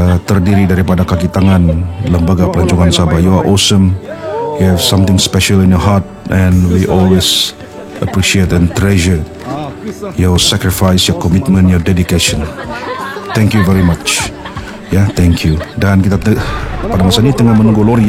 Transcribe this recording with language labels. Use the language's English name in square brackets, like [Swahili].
[Malay] Terdiri daripada kaki tangan Lembaga Pelancongan Sabah. [English] You are awesome. You have something special in your heart, and we always appreciate and treasure your sacrifice, your commitment, your dedication. Thank you very much. Ya, thank you. [Malay] Dan kita pada masa ini tengah menunggu lori.